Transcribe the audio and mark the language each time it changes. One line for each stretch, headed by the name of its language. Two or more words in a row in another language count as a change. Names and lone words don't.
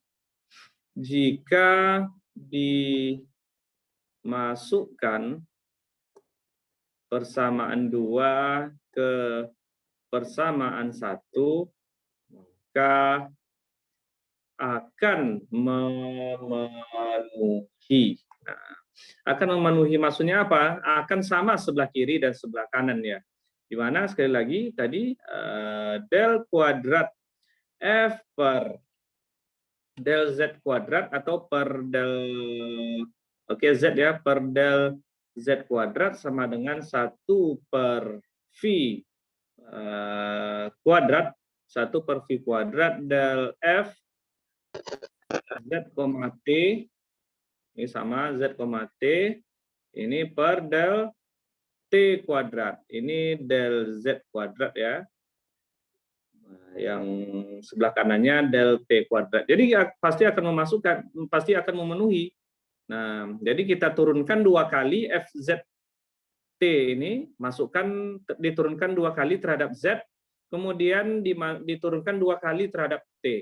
Indonesian: Jika dimasukkan persamaan 2 ke persamaan 1, maka akan memenuhi. Nah, akan memenuhi maksudnya apa? Akan sama sebelah kiri dan sebelah kanan ya. Di mana sekali lagi tadi del kuadrat F per del Z kuadrat atau per del Z ya, per del Z kuadrat sama dengan 1 per V kuadrat, 1 per V kuadrat del F Z, T, ini sama Z, T, ini per del T kuadrat, ini del Z kuadrat ya, yang sebelah kanannya del T kuadrat. Jadi pasti akan memenuhi. Nah, jadi kita turunkan 2 kali FZ T ini, diturunkan 2 kali terhadap Z, kemudian diturunkan 2 kali terhadap T.